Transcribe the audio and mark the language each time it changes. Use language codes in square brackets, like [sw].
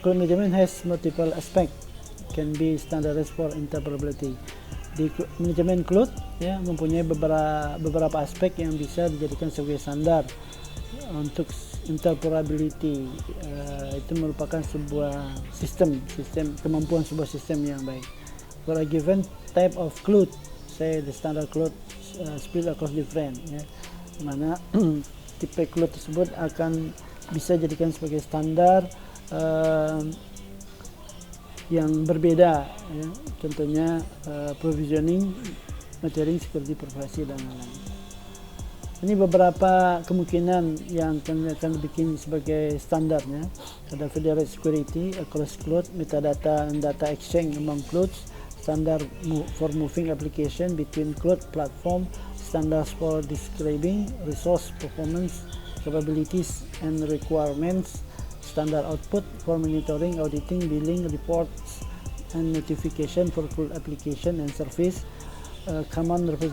[en] Cloud management has multiple aspect, can be standardized for interoperability. [id] Di manajemen cloud, ya, mempunyai beberapa aspek yang bisa dijadikan sebagai standar untuk interoperability. Itu merupakan sebuah sistem kemampuan sebuah sistem yang baik. [en] For a given type of cloud, say the standard cloud split across different, [id] ya, mana tipe cloud tersebut akan bisa jadikan sebagai standar yang berbeda, ya. Contohnya provisioning, metering, security, privasi, dan lain-lain. Ini beberapa kemungkinan yang akan dibikin sebagai standarnya. [en] Ada federated security across cloud, metadata and data exchange among clouds, standard for moving application between cloud platform, standards for describing resource performance, capabilities and requirements, standard output for monitoring, auditing, billing, reports and notification for cloud application and service, common